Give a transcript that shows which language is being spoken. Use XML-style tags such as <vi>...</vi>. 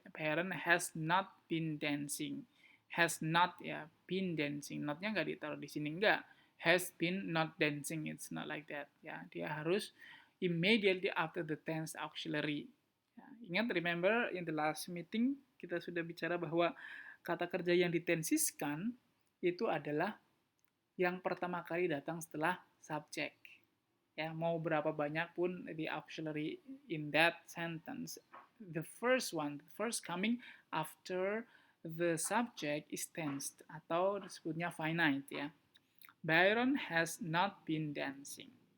<en>Byron has not been dancing, has not ya been dancing,</en> <id>not-nya nggak ditaruh di sini, nggak,</id> <en>has been not dancing, it's not like that ya,</en> <id>dia harus</id> <en>immediately after the tense auxiliary ya.</en> <id>Ingat,</id> <en>remember in the last meeting</en> <id>kita sudah bicara bahwa kata kerja yang ditensiskan itu adalah yang pertama kali datang setelah subject. Ya, mau berapa banyak pun</id> <en>the auxiliary in that sentence, the first coming after the subject is tensed</en> <id>atau disebutnya</id> <en>finite ya. Byron has not been dancing.</en>